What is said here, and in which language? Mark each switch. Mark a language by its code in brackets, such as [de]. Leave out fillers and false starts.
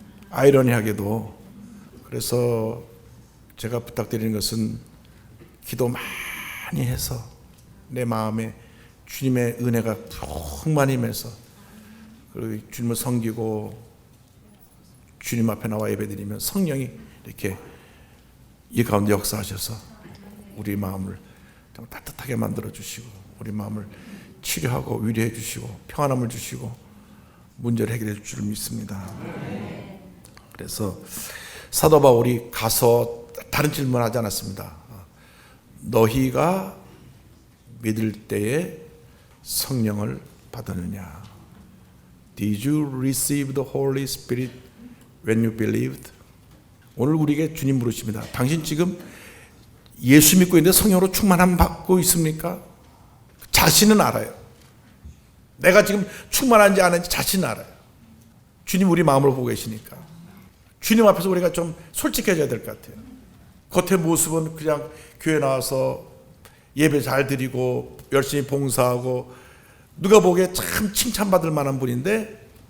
[ko] 아이러니하게도. 그래서 제가 부탁드리는 것은 기도 많이 해서 내 마음에 주님의 은혜가 풍만히 임해서 그리고 주님을 섬기고 주님 앞에 나와 예배드리면 성령이 이렇게 이 가운데 역사하셔서 우리 마음을 좀 따뜻하게 만들어 주시고 우리 마음을 치료하고 위로해 주시고 평안함을 주시고 문제를 해결해 줄 줄 믿습니다. 그래서 사도 바울이 가서 다른 질문하지 않았습니다. 너희가 믿을 때에 성령을 받았느냐? [en] Did you receive the Holy Spirit when you believed? [ko] 오늘 우리에게 주님 물으십니다. 당신 지금 예수 믿고 있는데 성령으로 충만함 받고 있습니까? 자신은 알아요. 내가 지금 충만한지 안 한지 자신은 알아요. 주님 우리 마음을 보고 계시니까. 주님 앞에서 우리가 좀 솔직해져야 될 것 같아요. 겉의 모습은 그냥 교회 나와서 예배 잘 드리고 열심히 봉사하고 누가 보기에 참 칭찬받을 만한 분인데